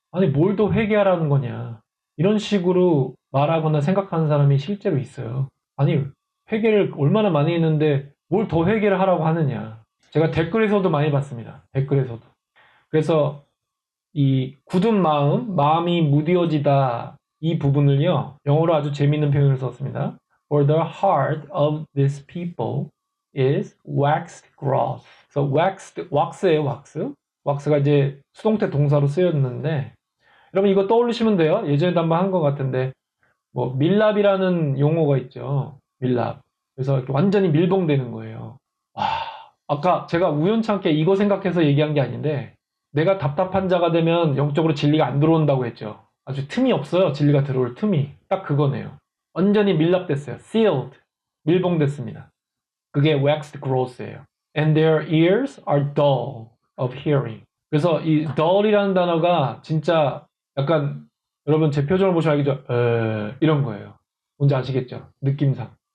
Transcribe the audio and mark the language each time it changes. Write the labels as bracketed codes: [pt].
[ko] 아니 뭘 더 회개하라는 거냐. 이런 식으로 말하거나 생각하는 사람이 실제로 있어요. 아니 회개를 얼마나 많이 했는데 뭘 더 회개를 하라고 하느냐. 제가 댓글에서도 많이 봤습니다. 댓글에서도. 그래서 이 굳은 마음이 무디어지다 이 부분을요. 영어로 아주 재미있는 표현을 썼습니다. [en] For the heart of these people is waxed gross. [ko] 그래서 wax예요, wax. wax가 이제 수동태 동사로 쓰였는데 여러분 이거 떠올리시면 돼요. 예전에도 한번 한 것 같은데 뭐 밀랍이라는 용어가 있죠. 밀랍. 그래서 이렇게 완전히 밀봉되는 거예요. 와, 아까 제가 우연찮게 이거 생각해서 얘기한 게 아닌데 내가 답답한 자가 되면 영적으로 진리가 안 들어온다고 했죠. 아주 틈이 없어요. 진리가 들어올 틈이. 딱 그거네요. 완전히 밀랍됐어요. sealed. 밀봉됐습니다. 그게 [en] waxed gross [ko] 예요. [en] And their ears are dull of hearing. [ko] 그래서 이 dull이라는 단어가 진짜 약간 여러분 제 표정을 보시면 알겠죠? 이런 거예요. 뭔지 아시겠죠? 느낌상.